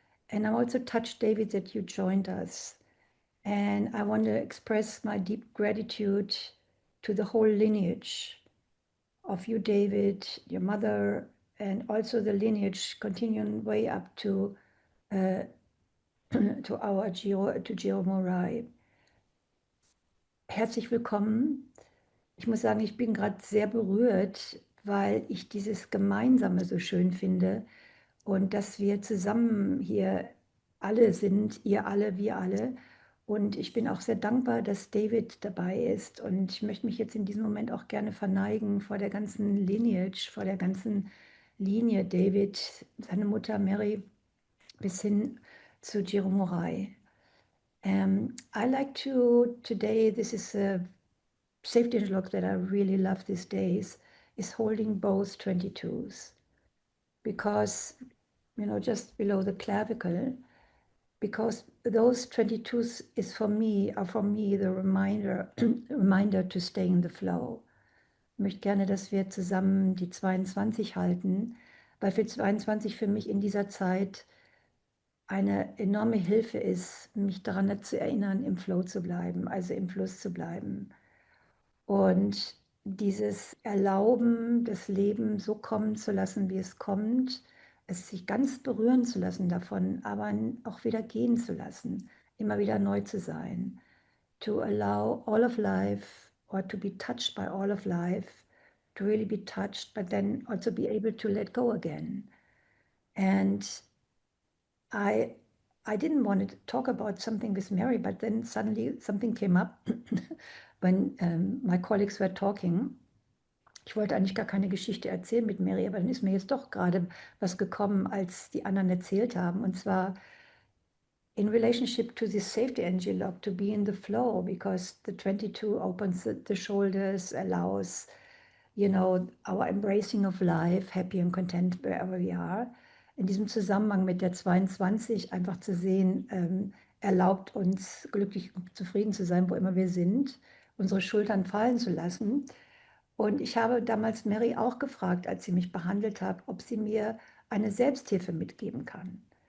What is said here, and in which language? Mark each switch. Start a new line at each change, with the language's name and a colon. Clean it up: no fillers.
English: And I'm also touched, David, that you joined us. And I want to express my deep gratitude to the whole lineage of you, David, your mother, and also the lineage continuing way up to to Giro Morai.
German: Herzlich willkommen. Ich muss sagen, ich bin gerade sehr berührt, weil ich dieses Gemeinsame so schön finde und dass wir zusammen hier alle sind, ihr alle, wir alle. Und ich bin auch sehr dankbar, dass David dabei ist. Und ich möchte mich jetzt in diesem Moment auch gerne verneigen vor der ganzen Lineage, vor der ganzen Linie David, seine Mutter Mary bis hin zu Giro Morai.
English: I like to today, this is a safety interlock that I really love these days, is holding both 22s because, you know, just below the clavicle, because those 22s are for me the reminder to stay in the flow.
German: Ich möchte gerne, dass wir zusammen die 22 halten, weil für 22 für mich in dieser Zeit eine enorme Hilfe ist, mich daran zu erinnern, im Flow zu bleiben, also im Fluss zu bleiben. Und dieses Erlauben, das Leben so kommen zu lassen, wie es kommt, es sich ganz berühren zu lassen davon, aber auch wieder gehen zu lassen, immer wieder neu zu sein.
English: To allow all of life or to be touched by all of life, to really be touched, but then also be able to let go again. And I didn't want to talk about something with Mary, but then suddenly something came up when my colleagues were talking.
German: Ich wollte eigentlich gar keine Geschichte erzählen mit Mary, aber dann ist mir jetzt doch gerade was gekommen, als die anderen erzählt haben. Und zwar
English: in relationship to this safety energy lock, to be in the flow, because the 22 opens the shoulders, allows, you know, our embracing of life, happy and content wherever we are.
German: In diesem Zusammenhang mit der 22 einfach zu sehen, erlaubt uns glücklich und zufrieden zu sein, wo immer wir sind, unsere Schultern fallen zu lassen Und ich habe damals Mary auch gefragt, als sie mich behandelt hat, ob sie mir eine Selbsthilfe mitgeben kann.